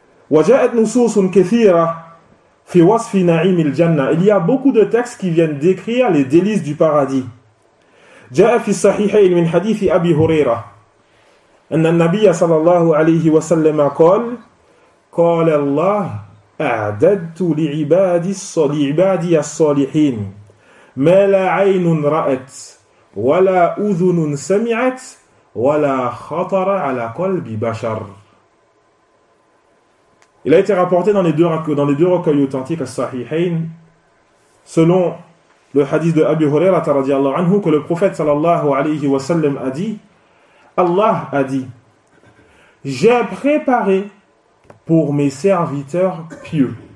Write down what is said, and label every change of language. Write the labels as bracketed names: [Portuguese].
[Arabic] وجاءت نصوص كثيرة في وصف نعيم الجنة. [French] Il y a beaucoup de textes qui viennent décrire les délices du paradis. [Arabic] جاء في الصحيحين من حديث أبي هريرة أن النبي صلى الله عليه وسلم قال قال الله أعددت لعبادي الصالحين ما لا عين رأت ولا أذن سمعت وَلَا خَطَرَ عَلَى قَلْبِ بَشَرٍ. [French] Il a été rapporté dans les deux recueils authentiques al-Sahihayn, selon le hadith de Abu Hurayra [Arabic] radiallahu anhu, [French] que le prophète [Arabic] sallallahu alayhi wa sallam [French] a dit, Allah a dit, j'ai préparé pour mes serviteurs pieux.